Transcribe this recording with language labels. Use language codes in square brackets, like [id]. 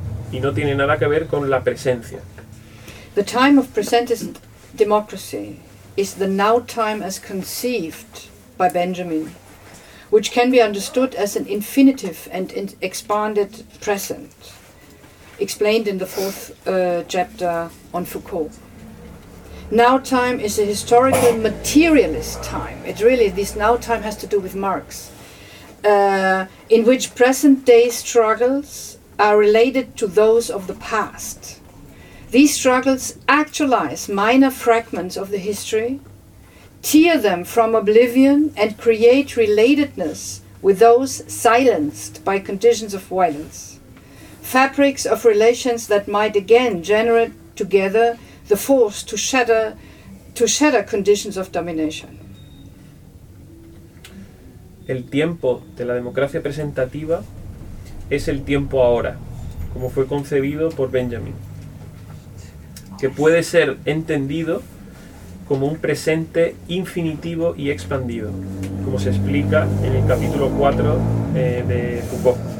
[es] Y no tiene nada que ver con la presencia. [en] The time of present is democracy, is the now time as conceived by Benjamin, which can be understood as an infinitive and expanded present, explained in the fourth chapter on Foucault. Now time is a historical materialist time. It really, this now time has to do with Marx, in which present day struggles are related to those of the past. These struggles actualize minor fragments of the history, tear them from oblivion, and create relatedness with those silenced by conditions of violence, fabrics of relations that might again generate together the force to shatter conditions of domination. [es] El tiempo de la democracia presentativa es el tiempo ahora, como fue concebido por Benjamin, que puede ser entendido como un presente infinitivo y expandido, como se explica en el capítulo 4 de Foucault.